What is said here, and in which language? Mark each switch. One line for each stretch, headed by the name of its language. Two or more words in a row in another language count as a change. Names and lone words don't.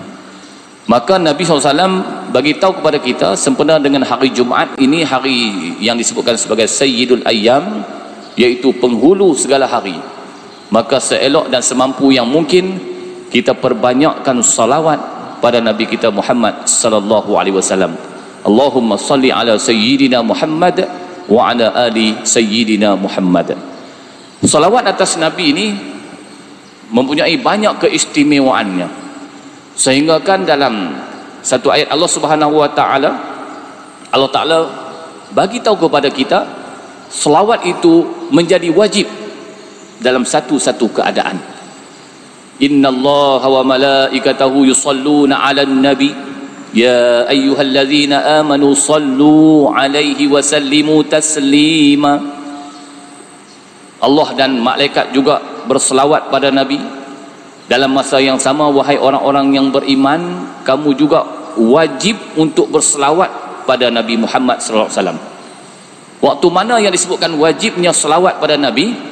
Malay: Maka Nabi SAW bagi tahu kepada kita, sempena dengan hari Jumaat ini, hari yang disebutkan sebagai
Arabic: سيد الأيام,
Malay: yaitu penghulu segala hari, maka seelok dan semampu yang mungkin kita perbanyakkan salawat pada Nabi kita Muhammad
Arabic: صلى الله عليه وسلم. اللهم صل على سيدنا محمد وعلى آل سيدنا محمد wa ala ali Sayyidina Muhammad.
Malay: Salawat atas Nabi ini mempunyai banyak keistimewaannya, sehingga kan dalam satu ayat Allah
Arabic: سبحانه وتعالى,
Malay: Allah Taala bagi tahu kepada kita selawat itu menjadi wajib dalam satu-satu keadaan.
Arabic: إن الله وملائكته يصلون على النبي يا أيها الذين آمنوا صلوا عليه وسلموا تسليما.
Malay: Allah dan malaikat juga berselawat pada Nabi. Dalam masa yang sama, wahai orang-orang yang beriman, kamu juga wajib untuk berselawat pada Nabi Muhammad
Arabic: صلى الله عليه وسلم.
Malay: Waktu mana yang disebutkan wajibnya selawat pada Nabi?